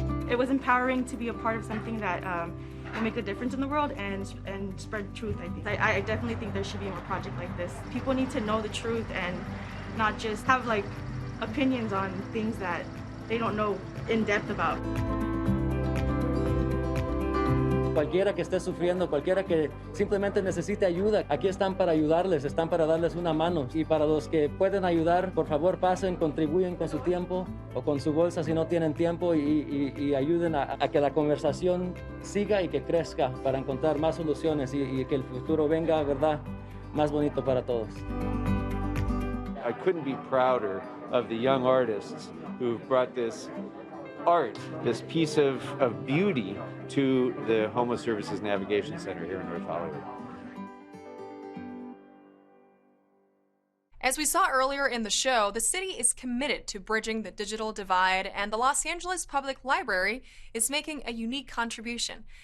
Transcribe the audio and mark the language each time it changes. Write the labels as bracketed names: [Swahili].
[English] It was empowering to be a part of something that will make a difference in the world and spread truth, I think. I definitely think there should be more projects like this. People need to know the truth and not just have opinions on things that they don't know in depth about. [Spanish] Cualquiera que esté sufriendo, cualquiera que simplemente necesite ayuda, aquí están para ayudarles, están para darles una mano. Y para los que pueden ayudar, por favor pasen, contribuyen con su tiempo o con su bolsa si no tienen tiempo y ayuden a que la conversación siga y que crezca para encontrar más soluciones y que el futuro venga, ¿verdad?, más bonito para todos. [English] I couldn't be prouder of the young artists who've brought this art, this piece of beauty to the Homeless Services Navigation Center here in North Hollywood. As we saw earlier in the show, the city is committed to bridging the digital divide, and the Los Angeles Public Library is making a unique contribution.